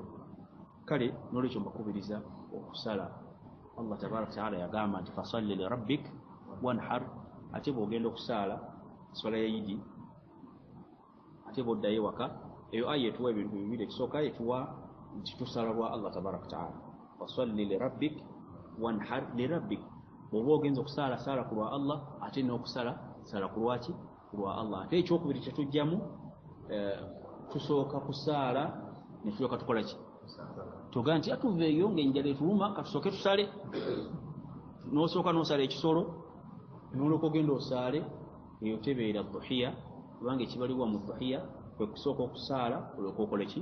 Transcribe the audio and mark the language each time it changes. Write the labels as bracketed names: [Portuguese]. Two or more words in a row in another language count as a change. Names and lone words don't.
[Ganda] Kale n'olwekyo mbakubiriza okusala. [Arabic] الله تبارك وتعالى [Ganda] yagamba nti [Arabic] فصل لربك وانحر. [Ganda] Ate bw'ogenda okusaala swala ya Idi ate bw'oddayo ewaka, eyo aya etuwa ebintu bibiri. Ekisooka etuwa nti tusala lwa [Arabic] الله تبارك وتعالى, فصل لربك وانحر. لربك, [Ganda] bw'oba ogenza okusaala saala ku lwa Allah, ate n'okusala sala ku lwaki ku lwa Allah. Ate ekyokubiri kye tujjamu tusooka kusaala ne tulyoka tukola ki? Tuga nti atuveeyo ng'enjala etuluma katusooke tusale. N'osooka n'osala ekisolo n'olwoka ogenda osaale, eyo tebeera dhuhiya, kubanga ekibalibwa mu dhuhiya kwe kusooka okusaala olyoka okole ki?